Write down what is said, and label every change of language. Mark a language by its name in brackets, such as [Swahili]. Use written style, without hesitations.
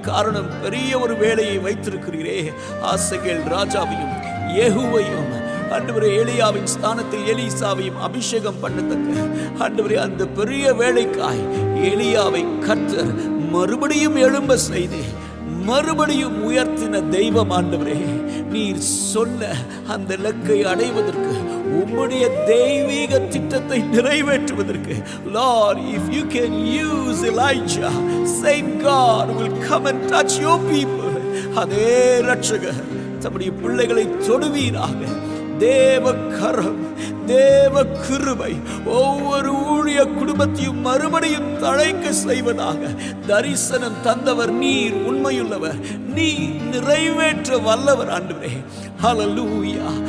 [Tamil] காரணம், பெரிய ஒரு வேலையை வைத்திருக்கிறீரே. ஆசகேல் ராஜாவையும் யெகூவையும் ஆண்டவரே, எலியாவின் ஸ்தானத்தில் எலிசாவையும் அபிஷேகம் பண்ணத்தக்க ஆண்டவரே, அந்த பெரிய வேலைக்காய் எலியாவை கர்த்தர் மறுபடியும் எழும்ப செய்து மறுபடியும் உயர்த்தின தெய்வம் ஆண்டவரே. நீர் சொன்ன அந்த இலக்கை அடைவதற்கு, உம்முடைய தெய்வீக திட்டத்தை நிறைவேற்றுவதற்கு, [English] Lord, if you can use Elijah, same God will come and touch your people. [Tamil] அதே இரட்சகர் தம்முடைய பிள்ளைகளை தொடுவீராக. தேவ கரம், தேவ கிருபை ஒவ்வொரு ஊழிய குடும்பத்தையும் மறுபடியும் தழைக்க செய்வதாக. தரிசனம் தந்தவர் நீர், உண்மையுள்ளவர் நீர், நிறைவேற்ற வல்லவர் ஆண்டவரே. ஹல்லேலூயா.